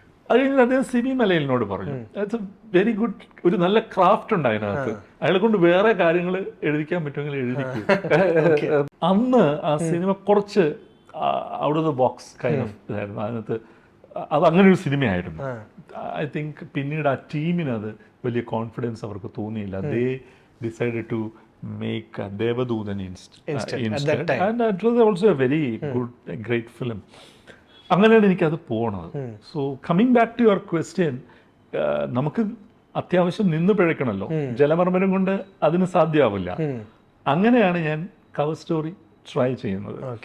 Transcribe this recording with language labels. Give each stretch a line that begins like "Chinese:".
Malayalam: അത് കഴിഞ്ഞിട്ട് അദ്ദേഹം സിബി മലയിലിനോട് പറഞ്ഞു,
English: it's a very good,
Malayalam: ഒരു നല്ല ക്രാഫ്റ്റ് ഉണ്ട് അതിനകത്ത്, അയാളെ കൊണ്ട് വേറെ കാര്യങ്ങൾ എഴുതിക്കാൻ പറ്റുമെങ്കിൽ എഴുതിക്കും. അന്ന് ആ സിനിമ കുറച്ച്
English: out of the box kind of
Malayalam: ഇതായിരുന്നു. അതിനകത്ത് അത് അങ്ങനെ ഒരു സിനിമയായിരുന്നു.
English: I think
Malayalam: പിന്നീട് ആ ടീമിന് അത് വലിയ കോൺഫിഡൻസ് അവർക്ക് തോന്നിയില്ല.
English: They decided to make Devadudan instead. And that was also a very good, great film.
Malayalam: അങ്ങനെയാണ് എനിക്കത് പോണത്.
English: so coming back to your question,
Malayalam: നമുക്ക് അത്യാവശ്യം നിന്ന് പിഴയ്ക്കണമല്ലോ. ജലമർമ്മരം കൊണ്ട് അതിന് സാധ്യമാവില്ല. അങ്ങനെയാണ് ഞാൻ കവർ സ്റ്റോറി ട്രൈ ചെയ്യുന്നത്.